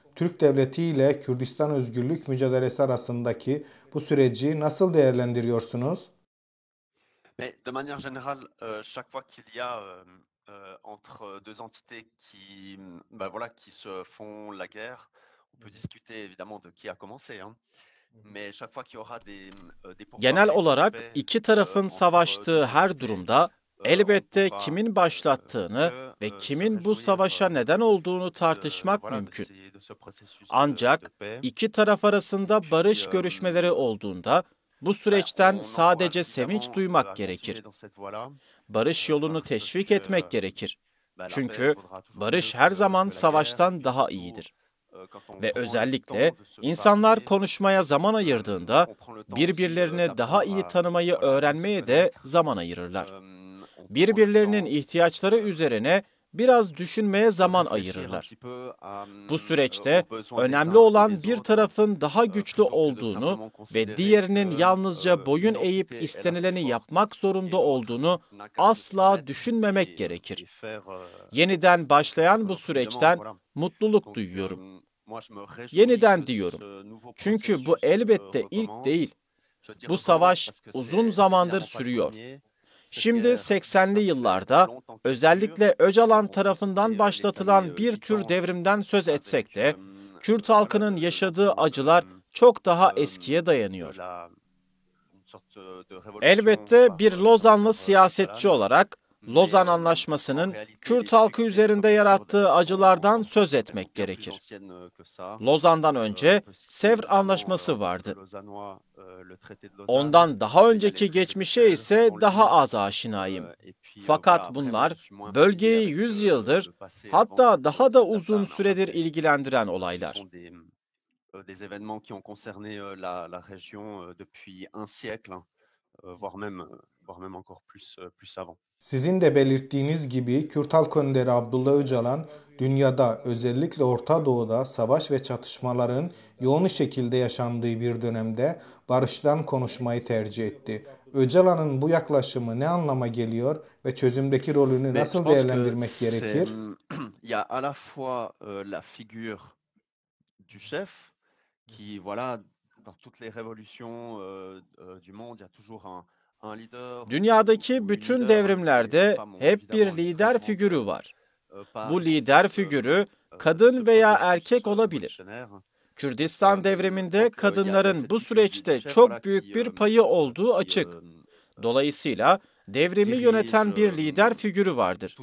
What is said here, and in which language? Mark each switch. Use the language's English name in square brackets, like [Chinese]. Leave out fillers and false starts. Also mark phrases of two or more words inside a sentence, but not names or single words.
[Turkish] Türk Devleti ile Kürdistan özgürlük mücadelesi arasındaki bu süreci nasıl değerlendiriyorsunuz? [French] Mais de manière générale, chaque fois qu'il y a entre deux entités qui, bah voilà, qui se font la guerre, on peut discuter évidemment de qui a commencé, hein, mais chaque fois qu'il y aura des [Turkish] Genel [French] pourparlers de [Turkish] olarak [French] paix [Turkish] iki tarafın [French] entre [Turkish] savaştığı [French] deux [Turkish] her [French] entités, [Turkish] durumda [French] on [Turkish] elbette [French] pourra [Turkish] kimin başlattığını [French] que [Turkish] ve [French] se [Turkish] kimin bu [French] réjouir [Turkish] savaşa neden olduğunu tartışmak [French] voilà, [Turkish] mümkün. [French] de ce processus de [Turkish] Ancak [French] paix. [Turkish] iki taraf [French] Et [Turkish] arasında [French] puis, [Turkish] barış görüşmeleri olduğunda bu ben, süreçten [French] on [Turkish] sadece [French] encourage [Turkish] sevinç [French] évidemment [Turkish] duymak [French] à [Turkish] gerekir. [French] continuer dans cette voie-là, [Turkish] Barış yolunu [French] parce [Turkish] teşvik [French] que [Turkish] etmek gerekir. [French] la paix [Turkish] Çünkü [French] vaudra toujours mieux [Turkish] barış her zaman [French] que la guerre. Et [Turkish] savaştan [French] puis [Turkish] daha [French] surtout, [Turkish] iyidir. [French] quand on [Turkish] Ve [French] prend le [Turkish] özellikle [French] temps de se [Turkish] insanlar [French] parler, [Turkish] konuşmaya zaman ayırdığında [French] on prend le temps aussi [Turkish] birbirlerini daha iyi [French] d'apprendre [Turkish] tanımayı [French] à se [Turkish] öğrenmeye de [French] connaître. [Turkish] zaman ayırırlar. [French] On prend le [Turkish] Birbirlerinin [French] temps [Turkish] ihtiyaçları üzerine biraz düşünmeye [French] de [Turkish] zaman [French] réfléchir un [Turkish] ayırırlar. [French] petit peu [Turkish] Bu süreçte [French] aux besoins des [Turkish] önemli [French] uns et [Turkish] olan [French] des [Turkish] bir [French] autres, [Turkish] tarafın daha güçlü [French] plutôt que de [Turkish] olduğunu [French] simplement [Turkish] ve [French] considérer [Turkish] diğerinin [French] que [Turkish] yalnızca boyun [French] une [Turkish] eğip [French] entité est la plus [Turkish] istenileni [French] forte [Turkish] yapmak [French] et [Turkish] zorunda [French] l'autre [Turkish] olduğunu [French] n'a qu'à se [Turkish] asla [French] soumettre [Turkish] düşünmemek gerekir. [French] et faire [Turkish] Yeniden başlayan bu [French] ce qu'on lui demande, [Turkish] süreçten [French] voilà. [Turkish] mutluluk [French] Donc, [Turkish] duyuyorum. [French] moi je me réjouis [Turkish] Yeniden [French] que [Turkish] diyorum. [French] ce nouveau [Turkish] Çünkü bu [French] processus [Turkish] elbette ilk [French] recommence. [Turkish] değil. [French] Je dis [Turkish] Bu [French] recommence [Turkish] savaş [French] parce que [Turkish] uzun [French] c'est [Turkish] zamandır [French] évidemment pas le [Turkish] sürüyor. [French] premier. Cette [Turkish] Şimdi [French] guerre, [Turkish] 80'li [French] ça fait [Turkish] yıllarda [French] longtemps qu'elle dure. [Turkish] özellikle Öcalan [French] On peut [Turkish] tarafından [French] citer les [Turkish] başlatılan [French] années [Turkish] bir tür [French] 80 [Turkish] devrimden söz [French] avec [Turkish] etsek de Kürt [French] voilà, [Turkish] halkının [French] le [Turkish] yaşadığı [French] lancement [Turkish] acılar çok daha eskiye dayanıyor. [French] une sorte de révolution [Turkish] Elbette bir Lozanlı [French] par [Turkish] siyasetçi [French] Öcalan. [Turkish] olarak Lozan Anlaşması'nın Kürt halkı üzerinde yarattığı acılardan söz etmek gerekir. Lozan'dan önce Sevr Anlaşması vardı. Ondan daha önceki geçmişe ise daha az aşinayım. Fakat bunlar bölgeyi 100 yıldır, hatta daha da uzun süredir ilgilendiren olaylar. [French] Des événements qui ont concerné la région depuis un siècle, voire même encore plus avant. [Turkish] Sizin de belirttiğiniz gibi Kürt Halk Önderi Abdullah Öcalan, dünyada özellikle Orta Doğu'da savaş ve çatışmaların yoğun şekilde yaşandığı bir dönemde barıştan konuşmayı tercih etti. Öcalan'ın bu yaklaşımı ne anlama geliyor ve çözümdeki rolünü nasıl değerlendirmek gerekir? [French] Il y a à la fois la figure du chef qui, voilà, dans toutes les révolutions du monde, il y a toujours un leader. [Turkish] Dünyadaki bütün devrimlerde hep bir lider figürü var. Bu lider figürü kadın veya erkek olabilir. Kürdistan devriminde kadınların bu süreçte çok büyük bir payı olduğu açık. Dolayısıyla devrimi yöneten bir lider figürü vardır.